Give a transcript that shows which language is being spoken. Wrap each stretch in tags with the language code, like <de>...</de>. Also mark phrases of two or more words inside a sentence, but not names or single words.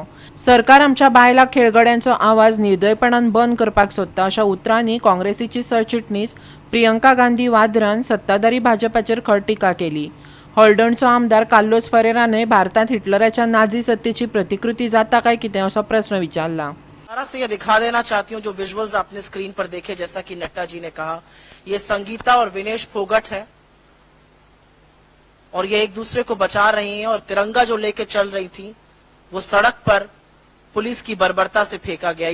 <kok>सरकार आमच्या बायला खेळगड्यांचो आवाज निर्दयपणान बंद करपाक सोदता अशा उतरांनी काँग्रेसीची सरचिटणीस प्रियंका गांधी वाद्रान सत्ताधारी भाजपाचेर खर टिका केली. हॉल्डनचो आमदार कार्लोस फरेराने भारतात हिटलराच्या नाझी सत्तेची प्रतिकृती जाता काय कितें असो प्रश्न विचारला.</kok> <hi>से ये दिखा देना चाहती हूँ जो विजुअल्स आपने स्क्रीन पर देखे, जैसा कि नड्डा जी ने कहा, ये संगीता और विनेश फोगट है और ये एक दूसरे को बचा रही हैं और तिरंगा जो लेके चल रही थी वो सड़क पर पुलिस की बर्बरता से फेंका गया.</hi>